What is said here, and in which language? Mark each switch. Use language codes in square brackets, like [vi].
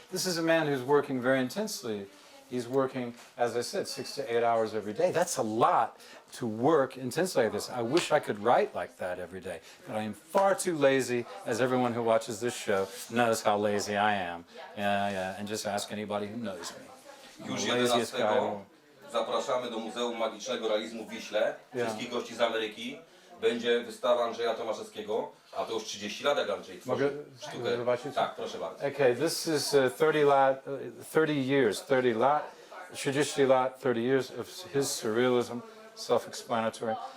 [en] This is a man who's working very intensely. He's working, as I said, 6 to 8 hours every day. That's a lot to work intensely like this. I wish I could write like that every day, but I am far too lazy, as everyone who watches this show knows how lazy I am. And just ask anybody who knows me. [pl] Już 11 zapraszamy do Muzeum Magicznego Realizmu w Wiśle. Wszystkich gości z Ameryki. Będzie wystawa Andrzeja Tomaszewskiego, a to już 30 lat, jak Andrzej tworzy sztukę. Zobaczyć? Tak, proszę bardzo. [en] Okay, this is 30 years, [pl] 30 lat, [en] 30 years of his surrealism, self-explanatory.